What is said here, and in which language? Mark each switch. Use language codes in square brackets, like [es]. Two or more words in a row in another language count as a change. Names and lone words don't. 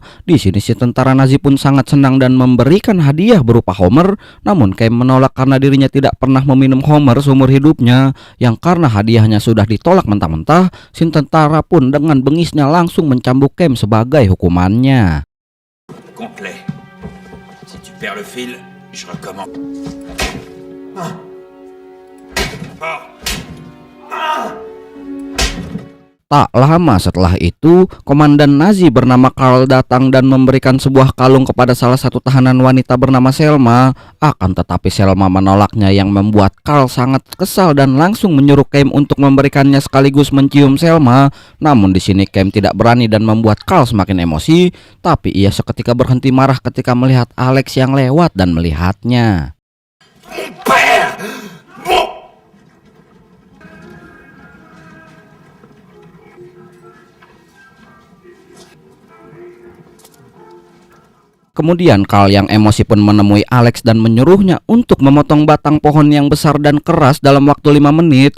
[id] Di sini si tentara Nazi pun sangat senang dan memberikan hadiah berupa Homer. Namun Keim menolak karena dirinya tidak pernah meminum Homer seumur hidupnya. Yang karena hadiahnya sudah ditolak mentah-mentah, si tentara pun dengan bengisnya langsung mencambuk Keim sebagai hukumannya. [fr] Complet. Si tu perds le fil, je recommence. Fort. [id] Tak lama setelah itu, komandan Nazi bernama Karl datang dan memberikan sebuah kalung kepada salah satu tahanan wanita bernama Selma. Akan tetapi Selma menolaknya yang membuat Karl sangat kesal dan langsung menyuruh Keim untuk memberikannya sekaligus mencium Selma. Namun di sini Keim tidak berani dan membuat Karl semakin emosi. Tapi ia seketika berhenti marah ketika melihat Alex yang lewat dan melihatnya. [fr] Mon père! Mon... [id] Kemudian Karl yang emosi pun menemui Alex dan menyuruhnya untuk memotong batang pohon yang besar dan keras dalam waktu 5 menit.